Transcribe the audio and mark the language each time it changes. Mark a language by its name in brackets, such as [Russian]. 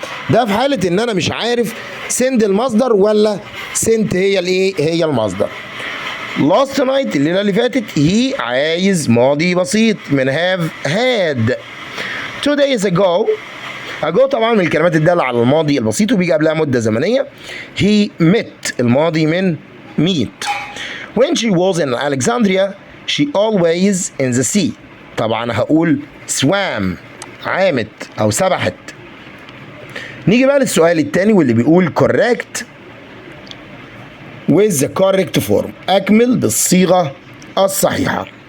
[Arabic] ده في حاله ان انا مش عارف سند المصدر ولا سنت هي الايه؟ هي المصدر. [English] last night [Arabic] الليله اللي فاتت، هي عايز ماضي بسيط من هاف هاد. [English] 2 days ago [Arabic] طبعا من الكلمات الداله على الماضي البسيط وبيجي قبلها مده زمنيه. [English] he met [Arabic] الماضي من [English] meet. when she was in Alexandria she always in the sea. [Arabic] طبعا هقول swam عامت او سبحت. نيجي بقى للسؤال الثاني واللي بيقول [English] correct with the correct form، [Arabic] اكمل بالصيغه الصحيحه.